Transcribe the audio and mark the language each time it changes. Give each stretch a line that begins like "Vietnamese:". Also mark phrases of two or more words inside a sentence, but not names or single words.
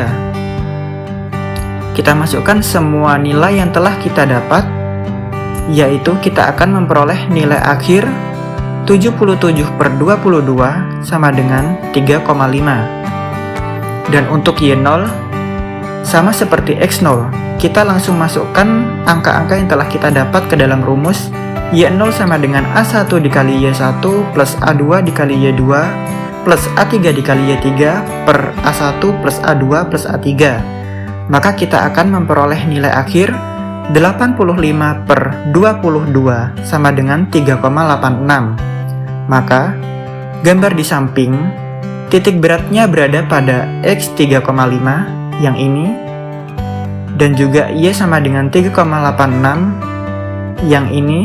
Indonesian: Kita masukkan semua nilai yang telah kita dapat, yaitu kita akan memperoleh nilai akhir 77/22 sama dengan 3,5. Dan untuk Y0 sama seperti X0, kita langsung masukkan angka-angka yang telah kita dapat ke dalam rumus Y0 sama dengan A1 dikali Y1 plus A2 dikali Y2 plus A3 dikali Y3 per A1 plus A2 plus A3. Maka kita akan memperoleh nilai akhir 85/22 sama dengan 3,86. Maka gambar di samping titik beratnya berada pada X 3,5 yang ini, dan juga Y sama dengan 3,86 yang ini.